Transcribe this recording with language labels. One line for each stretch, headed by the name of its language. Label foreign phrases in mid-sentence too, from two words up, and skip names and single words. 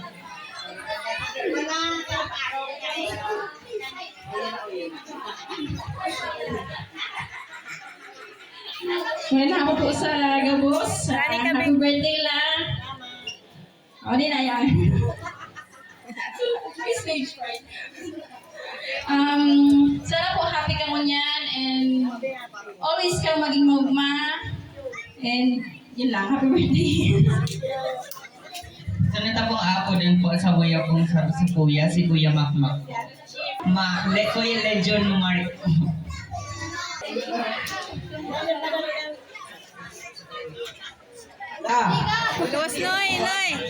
Bikol: Well, ako po sa Gabos. Rani kami.
English: Happy birthday
Filipino: lang. O, di na yan. May
English: stage fright.
Filipino: Sana po happy ka mo niyan and always kang maging maugma. And yun lang,
English: happy birthday.
Filipino: Sunod pong ako din po sa kuya pong si Kuya Makmak. Kuya Legion Mark.
Bikol: Luwas, Noy, Noy.